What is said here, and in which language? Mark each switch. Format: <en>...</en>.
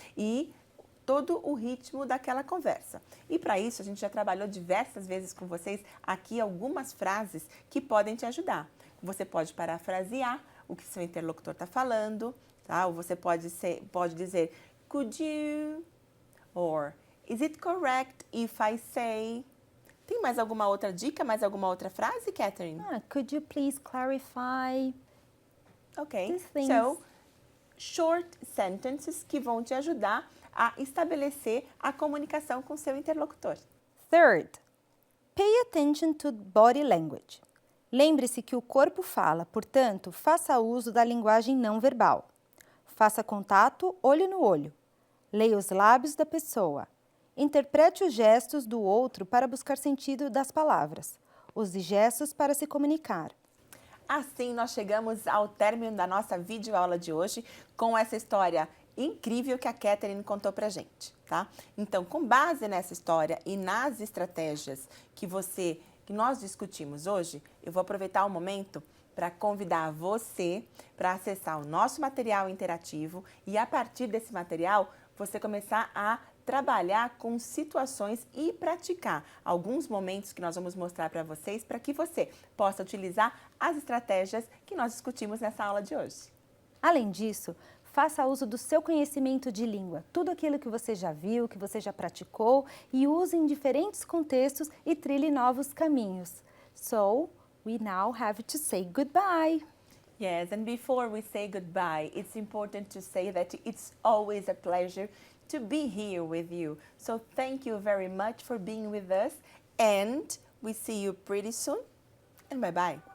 <pt>E todo o ritmo daquela conversa. E para isso, a gente já trabalhou diversas vezes com vocês aqui algumas frases que podem te ajudar. Você pode parafrasear o que seu interlocutor está falando, tá? Ou você pode dizer,</pt> <en>could you? Or, is it correct if I say?</en> <pt>Tem mais alguma outra dica, mais alguma outra frase, Catherine?</pt> <en>Could you please clarify? Ok, these things? so, short sentences</en> <pt>que vão te ajudar a estabelecer a comunicação com seu interlocutor.</pt> <en>Third, pay attention to body language.</en> <pt>Lembre-se que o corpo fala, portanto, faça uso da linguagem não verbal. Faça contato olho no olho. Leia os lábios da pessoa. Interprete os gestos do outro para buscar sentido das palavras. Use gestos para se comunicar. Assim, nós chegamos ao término da nossa videoaula de hoje com essa história incrível que a Catherine contou pra gente, tá? Então, com base nessa história e nas estratégias que nós discutimos hoje, eu vou aproveitar o momento para convidar você para acessar o nosso material interativo e, a partir desse material, você começar a trabalhar com situações e praticar alguns momentos que nós vamos mostrar para vocês para que você possa utilizar as estratégias que nós discutimos nessa aula de hoje. Além disso, faça uso do seu conhecimento de língua, tudo aquilo que você já viu, que você já praticou, e use em diferentes contextos e trilhe novos caminhos.</pt> <en>So, we now have to say goodbye. Yes, and before we say goodbye, it's important to say that it's always a pleasure to be here with you. So thank you very much for being with us, and we see you pretty soon, and bye-bye.</en>